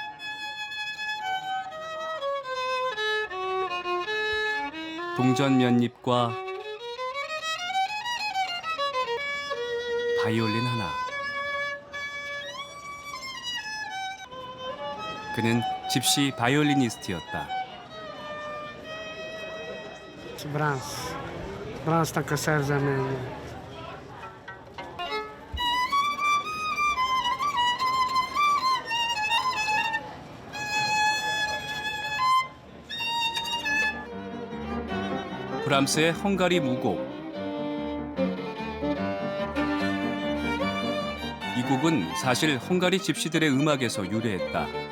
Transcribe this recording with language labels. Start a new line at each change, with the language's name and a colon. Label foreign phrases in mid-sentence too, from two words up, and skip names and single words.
Korean: 동전 몇 잎과 바이올린 하나. 그는 집시 바이올리니스트였다.
Hungarian: Brahmsnak a szerzeménye.
Korean: 브람스의 헝가리 무곡. 이 곡은 사실 헝가리 집시들의 음악에서 유래했다.